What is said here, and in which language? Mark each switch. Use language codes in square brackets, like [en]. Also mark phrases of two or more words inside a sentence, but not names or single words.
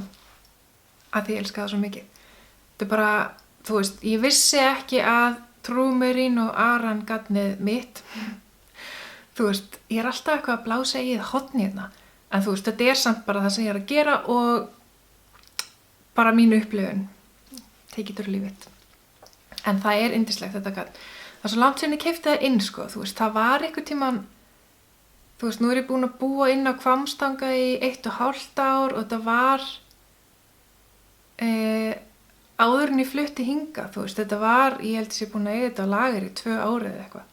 [is] Að því ég elska það svo mikið. Þetta er bara, þú veist, ég vissi ekki að True Merino arangarnið mitt, þú veist, ég er alltaf eitthvað að blása í það hotni hérna, en þú veist, þetta er samt bara það sem ég er að gera og bara mínu upplifun, [en] take it or leave it. [is] En það er yndislegt þetta gat. Það er svo langt sem ég keypti það inn, sko, þú veist, það var einhvern tímann, þú veist, nú er ég búin að búa inn á Hvammstanga í 1,5 ár og þetta var áður en ég flutti hingað, þú veist, þetta var, ég held að ég búin að eiga þetta á lager í 2 ár eða eitthvað.